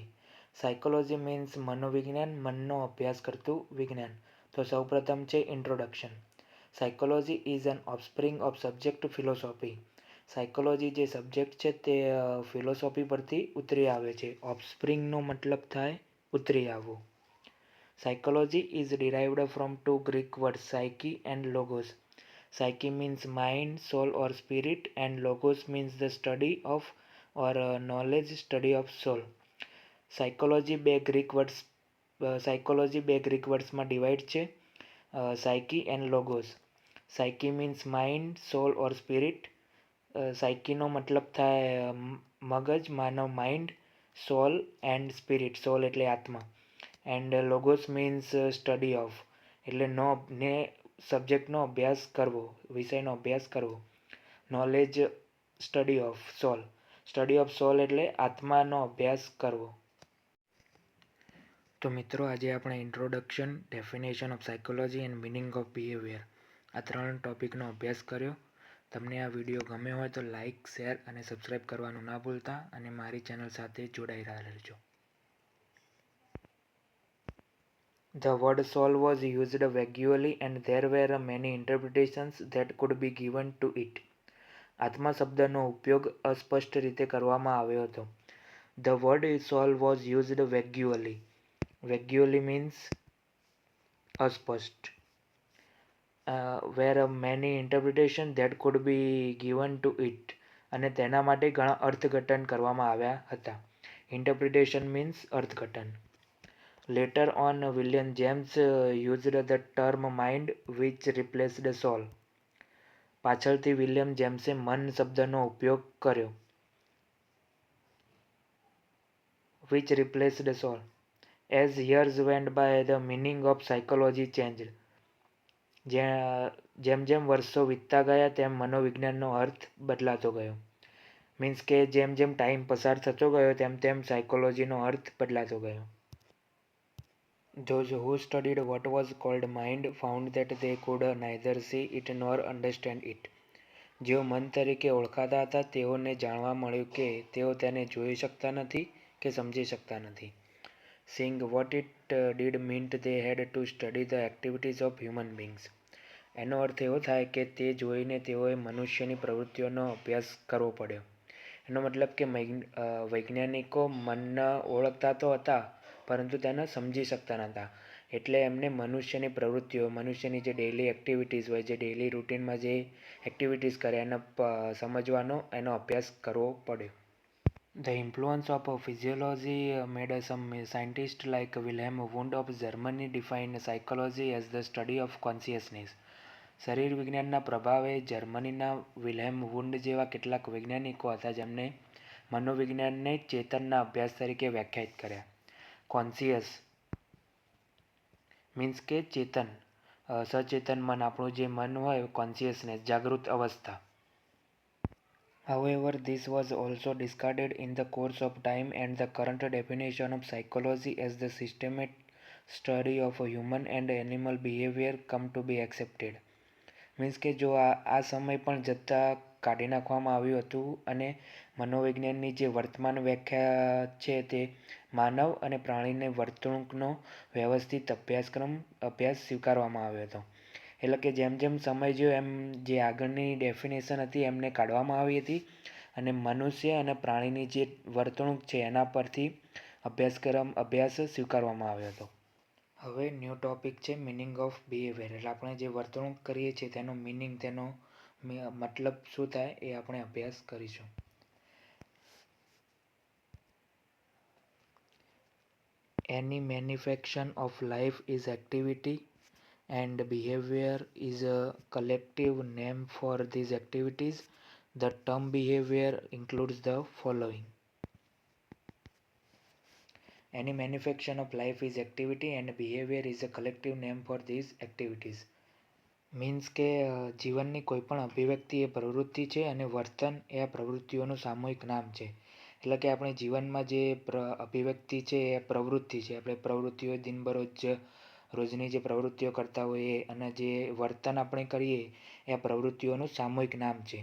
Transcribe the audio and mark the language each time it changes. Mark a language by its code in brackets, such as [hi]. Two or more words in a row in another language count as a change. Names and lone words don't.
[en] psychology means [gu] મનોવિજ્ઞાન, મનનો અભ્યાસ કરતું વિજ્ઞાન. તો સૌપ્રથમ છે ઇન્ટ્રોડક્શન. [en] psychology is an offspring of subject philosophy. [gu] સાયકોલોજી જે સબ્જેક્ટ છે તે ફિલોસોફી પરથી ઉતરી આવે છે. ઓફસ્પ્રિંગનો મતલબ થાય ઉતરી આવવું. [en] Psychology is derived from two Greek words, psyche and logos. Psyche means mind, soul or spirit, and logos means the study of or knowledge, study of soul. [gu] Psychology બે ગ્રીક વર્ડ્સમાં ડિવાઈડ છે, [en] psyche and logos. Psyche means mind, soul or spirit. [gu] psycheનો મતલબ થાય મગજ, માનવ માઇન્ડ, [en] soul and spirit, [gu] સોલ એટલે આત્મા. [en] and logos means study of, [gu] એટલે સબ્જેક્ટનો અભ્યાસ કરવો, વિષયનો અભ્યાસ કરવો. [en] knowledge, study of soul. study of soul [gu] એટલે આત્માનો અભ્યાસ કરવો. તો મિત્રો, આજે આપણે [en] introduction, definition of psychology and meaning of behavior [gu] આ 3 ટોપિકનો અભ્યાસ કર્યો. તમને આ વિડીયો ગમ્યો હોય તો [en] like, share [gu] અને સબસ્ક્રાઈબ કરવાનું ના ભૂલતા, અને મારી ચેનલ સાથે જોડાઈ રહેજો. [en] The word soul was used vaguely and there were many interpretations that could be given to it. [gu] આત્મા શબ્દનો ઉપયોગ અસ્પષ્ટ રીતે કરવામાં આવ્યો હતો. [en] The word soul was used vaguely. Vaguely means અસ્પષ્ટ. Were many interpretations that could be given to it. [gu] અને તેના માટે ઘણા અર્થઘટન કરવામાં આવ્યા હતા. [en] Interpretation means અર્થઘટન. Later on, William James used the term mind which replaced soul. [gu] પાછળથી વિલિયમ જેમ્સે મન શબ્દનો ઉપયોગ કર્યો. [en] Which replaced soul. As years went by, the meaning of psychology changed. [gu] જેમ જેમ વર્ષો વીતતા ગયા તેમ મનોવિજ્ઞાનનો અર્થ બદલાતો ગયો. મીન્સ કે જેમ જેમ ટાઈમ પસાર થતો ગયો તેમ તેમ સાયકોલોજીનો અર્થ બદલાતો ગયો. [en] Those who studied what was called mind found that they could neither see it nor understand it. [gu] જેઓ મન તરીકે ઓળખાતા હતા તેઓને જાણવા મળ્યું કે તેઓ તેને જોઈ શકતા નથી કે સમજી શકતા નથી. [en] Seeing what it did meant they had to study the activities of human beings. [gu] એનો અર્થ એવો થાય કે તે જોઈને તેઓએ મનુષ્યની પ્રવૃત્તિઓનો અભ્યાસ કરવો પડ્યો. એનો મતલબ કે વૈજ્ઞાનિકો મનને ઓળખતા તો હતા પરંતુ તેને સમજી શકતા નહોતા. એટલે એમને મનુષ્યની પ્રવૃત્તિઓ, મનુષ્યની જે [en] daily activities [gu] હોય, જે [en] daily routineમાં [gu] જે એક્ટિવિટીઝ કરે એને સમજવાનો, એનો અભ્યાસ કરવો પડ્યો. [en] The influence of physiology made some scientists like Wilhelm Wundt of Germany define psychology as the study of consciousness. [gu] શરીર વિજ્ઞાનના પ્રભાવે જર્મનીના વિલ્હેમ વુન્ડ જેવા કેટલાક વૈજ્ઞાનિકો હતા જેમણે મનોવિજ્ઞાનને ચેતનના અભ્યાસ તરીકે વ્યાખ્યાયિત કર્યા. [en] conscious means [gu] કે ચેતન, સચેતન મન, આપણું જે મન હોય, કોન્શિયસનેસ, જાગૃત અવસ્થા. [en] However, this was also discarded in the course of time and the current definition of psychology as the systematic study of human and animal behavior come to be accepted. [gu] મીન્સ કે જો આ સમય પણ જતાં કાઢી નાખવામાં આવ્યું હતું અને મનોવિજ્ઞાનની જે વર્તમાન વ્યાખ્યા છે તે માનવ અને પ્રાણીની વર્તણૂકનો વ્યવસ્થિત અભ્યાસ સ્વીકારવામાં આવ્યો હતો. એટલે કે જેમ જેમ સમય ગયો એમ જે આગળની ડેફિનેશન હતી એમને કાઢવામાં આવી હતી અને મનુષ્ય અને પ્રાણીની જે વર્તણૂક છે એના પરથી અભ્યાસ સ્વીકારવામાં આવ્યો હતો. હવે [en] new topic [gu] છે [en] meaning of behavior. [gu] એટલે આપણે જે વર્તણૂક કરીએ છીએ તેનો મિનિંગ, તેનો મતલબ શું થાય એ આપણે અભ્યાસ કરીશું. [en] Any manifestation of life is activity and behavior is a collective name for these activities. The term behavior includes the following. Any manifestation of life is activity and behavior is a collective name for these activities. [gu] મીન્સ કે જીવનની કોઈ પણ અભિવ્યક્તિ એ પ્રવૃત્તિ છે અને વર્તન એ આ પ્રવૃત્તિઓનું સામૂહિક નામ છે. એટલે કે આપણે જીવનમાં જે અભિવ્યક્તિ છે એ પ્રવૃત્તિ છે. આપણે પ્રવૃત્તિઓ દિનબરોજ રોજની જે પ્રવૃત્તિઓ કરતા હોઈએ અને જે વર્તન આપણે કરીએ એ પ્રવૃત્તિઓનું સામૂહિક નામ છે.